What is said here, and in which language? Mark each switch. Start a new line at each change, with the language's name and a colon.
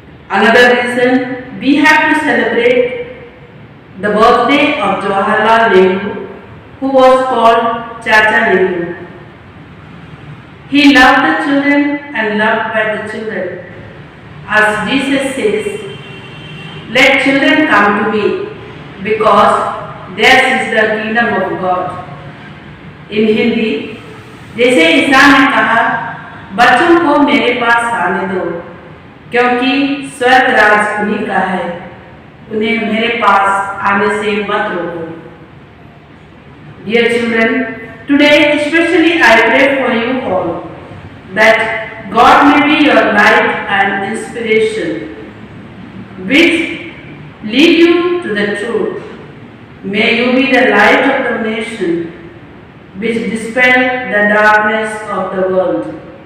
English: Another reason we have to celebrate the birthday of Jawaharlal Nehru, who was called Chacha Nehru. He loved the children and loved by the children. As Jesus says, let children come to me, because theirs is the kingdom of God. In Hindi,
Hindi: जैसे ईसा ने कहा, बच्चों को मेरे पास आने दो, क्योंकि स्वर्ग राज उन्हीं का है, उन्हें मेरे पास आने से मत रोको.
English: Dear children, today especially I pray for you all, that God may be your light and inspiration, which lead you to the truth. May you be the light of the nation, which dispel the darkness of the world.